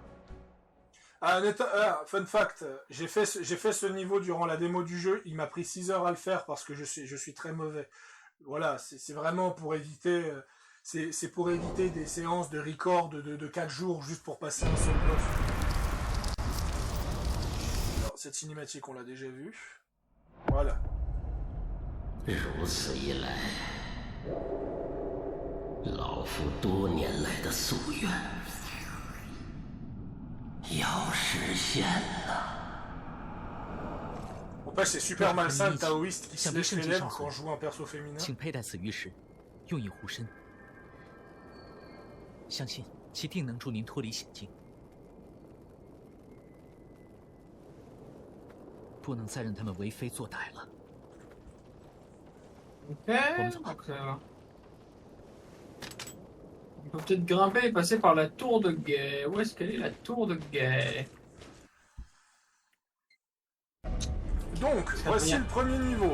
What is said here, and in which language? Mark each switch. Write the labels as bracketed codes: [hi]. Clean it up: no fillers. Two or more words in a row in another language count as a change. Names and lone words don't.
[en] Fun fact, [fr] j'ai fait ce niveau durant la démo du jeu, il m'a pris 6 heures à le faire parce que je suis très mauvais. Voilà, c'est vraiment pour éviter... C'est pour éviter des séances de record de 4 jours juste pour passer un seul boss. Alors, cette cinématique, on l'a déjà vue. Voilà. [zh] 如此一来，老夫多年来的夙愿要实现了。 [fr] Au passage, c'est super malsain le taoïste qui se lèche les lèvres quand je joue un perso féminin. [zh] 请佩戴此玉石，用以护身，相信其定能助您脱离险境。不能再让他们为非作歹了。 [fr] Ok, donc on peut peut-être grimper et passer par la tour de guet. Où est-ce qu'elle est la tour de guet? Donc, voici le premier niveau.